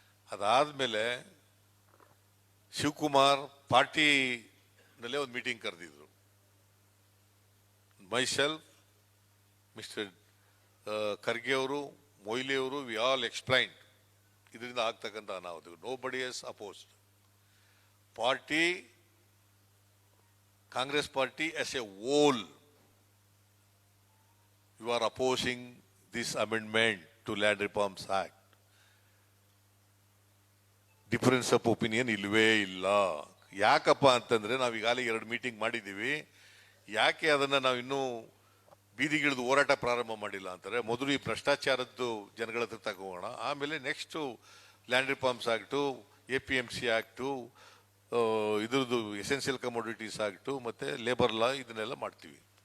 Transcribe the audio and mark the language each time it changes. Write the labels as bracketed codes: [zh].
[kn] ಅದಾದ್ಮೇಲೆ ಶಿವಕುಮಾರ್ ಪಾರ್ಟಿನಲ್ಲೇ ಒಂದು meeting ಕರೆದಿದ್ರು. Myself, mister Kharge ಅವರು, ಮೊಯ್ಲಿ ಅವರು, [en] we all explained [kn] ಇದರಿಂದ ಆಗ್ತಕ್ಕಂಥ ಅನಾಹುತ. [en] Nobody is opposed. [kn] Party, Congress party [en] As a whole, you are opposing this amendment to Land Reforms Act. Difference of opinion [kn] ಇಲ್ವೇ ಇಲ್ಲ. ಯಾಕಪ್ಪ ಅಂತಂದ್ರೆ ನಾವು ಈಗಾಗಲೇ 2 ಮೀಟಿಂಗ್ ಮಾಡಿದ್ದೀವಿ. ಯಾಕೆ ಅದನ್ನ ನಾವು ಇನ್ನೂ ಬೀದಿಗಿಳಿದು ಹೋರಾಟ ಪ್ರಾರಂಭ ಮಾಡಿಲ್ಲ ಅಂತಾರೆ. ಮೊದಲು ಈ ಭ್ರಷ್ಟಾಚಾರದ್ದು ಜನಗಳ ಹತ್ರ ತಗೋಣ, ಆಮೇಲೆ next land reforms act, APMC act, ಇದ್ರದ್ದು ಎಸೆನ್ಷಿಯಲ್ ಕಮೋಡಿಟೀಸ್ ಆಕ್ಟು, ಮತ್ತೆ ಲೇಬರ್ ಲಾ, ಇದನ್ನೆಲ್ಲ ಮಾಡ್ತೀವಿ.